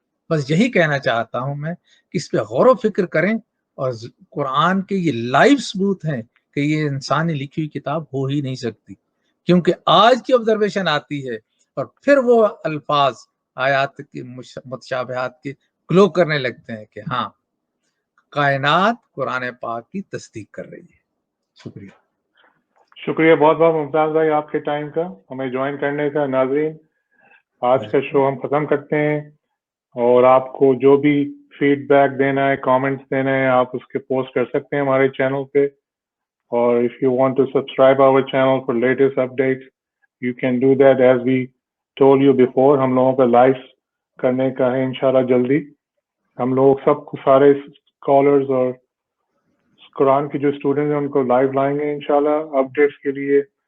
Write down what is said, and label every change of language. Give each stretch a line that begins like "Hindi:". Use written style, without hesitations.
Urdu: بس یہی کہنا چاہتا ہوں میں کہ اس پہ غور و فکر کریں، اور قرآن کے یہ لائیو ثبوت ہیں کہ یہ انسانی لکھی ہوئی کتاب ہو ہی نہیں سکتی، کیونکہ آج کی آبزرویشن آتی ہے اور پھر وہ الفاظ آیات کی متشابہات کے گلو کرنے لگتے ہیں کہ ہاں کائنات قرآن پاک کی تصدیق کر رہی ہے. شکریہ. شکریہ بہت بہت ممتاز بھائی آپ کے ٹائم کا، ہمیں جوائن کرنے کا. ناظرین، آج کا شو ہم ختم کرتے ہیں، اور آپ کو جو بھی فیڈ بیک دینا ہے، کامنٹس دینا ہے، آپ اس کے پوسٹ کر سکتے ہیں ہمارے چینل پہ.
English: اور if you want to subscribe our channel for latest updates, you can do that. As we told you before,
Urdu: ہم لوگوں کا لائف کرنے کا ہے انشاءاللہ جلدی. ہم لوگ سب کو سارے اسکالرز اور قرآن کے جو اسٹوڈنٹس ہیں ان کو لائیو لائیں گے انشاءاللہ اپڈیٹس کے لیے.